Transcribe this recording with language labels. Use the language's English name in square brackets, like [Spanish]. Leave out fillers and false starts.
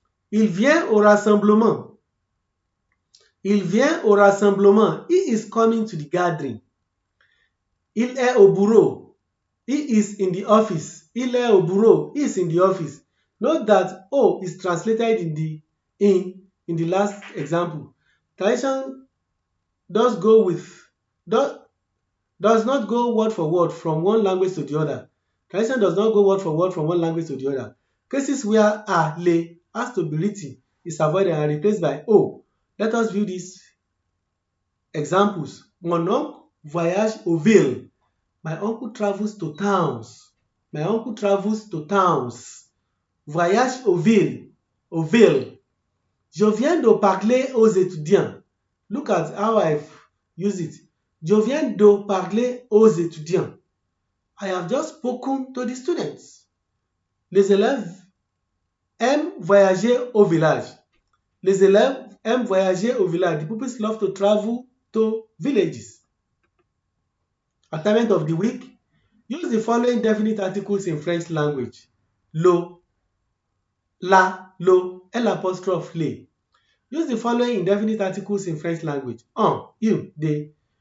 [French] Il vient au rassemblement. Il vient au rassemblement. [English] He is coming to the gathering. Il est au bureau. He is in the office. Il est au bureau. He is in the office. Note that O is translated in the last example. Translation does go with does, does not go word for word from one language to the other. Translation does not go word for word from one language to the other. Cases where a, le has to be written is avoided and replaced by o. Let us view these examples. Mon oncle voyage aux villes. My uncle travels to towns. My uncle travels to towns. [French] Voyage aux villes. Aux villes. Je viens de parler aux étudiants. Look at how I've used it. Je viens de parler aux étudiants. [English] I have just spoken to the students. [French] Les élèves aiment voyager au village. Les élèves aiment voyager au village. [English] The pupils love to travel to villages. Assignment of the week. Use the following definite articles in French language. Lo, la, lo, l'apostrophe les. Use the following indefinite articles in French language. Un, il, des.